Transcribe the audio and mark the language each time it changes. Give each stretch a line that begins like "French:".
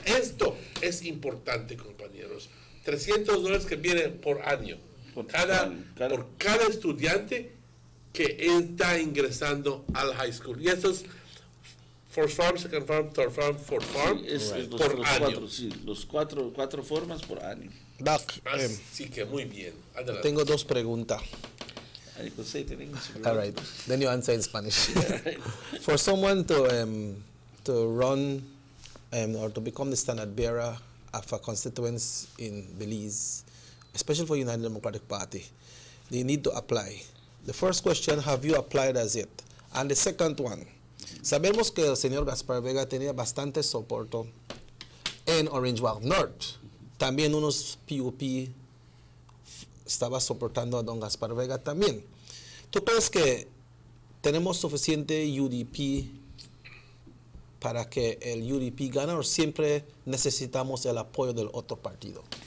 Spanish: Esto es importante, compañeros. $300 que vienen por año, por cada estudiante que está ingresando al high school. Y eso es First Farm, Second Farm, Third Farm, Fourth Farm, por año. Los cuatro formas por año. Doc, sí que muy bien. Adelante. Tengo 2 preguntas.
English: I could say it in English. All right, then you answer in Spanish. For someone to run or to become the standard bearer of a constituency in Belize, especially for United Democratic Party, they need to apply. The first question, have you applied as yet? And the second one,
Spanish: sabemos que el señor Gaspar Vega tenía bastante soporte en Orange Walk North. También unos PUP estaba soportando a don Gaspar Vega también. ¿Tú crees que tenemos suficiente UDP para que el UDP gane o siempre necesitamos el apoyo del otro partido?